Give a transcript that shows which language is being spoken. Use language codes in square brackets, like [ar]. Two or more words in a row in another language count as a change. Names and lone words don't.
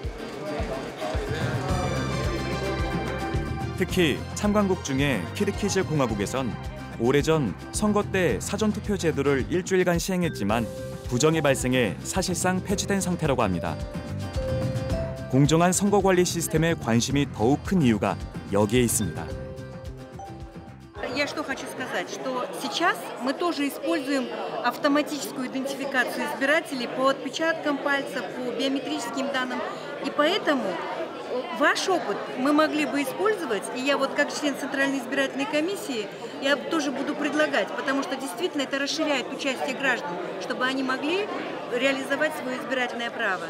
[ko] 특히 참관국 중에 키르기즈 공화국에선 오래전 선거 때 사전투표 제도를 일주일간 시행했지만 부정이 발생해 사실상 폐지된 상태라고 합니다. 공정한 선거 관리 시스템에 관심이 더욱 큰 이유가 여기에 있습니다. [ru] Я что хочу сказать, что сейчас мы тоже используем автоматическую идентификацию избирателей по отпечаткам пальцев, по биометрическим данным, и поэтому ваш опыт мы могли бы использовать, и я вот как член Центральной избирательной комиссии, я тоже буду предлагать, потому что действительно это расширяет участие граждан, чтобы они могли реализовать свое избирательное право.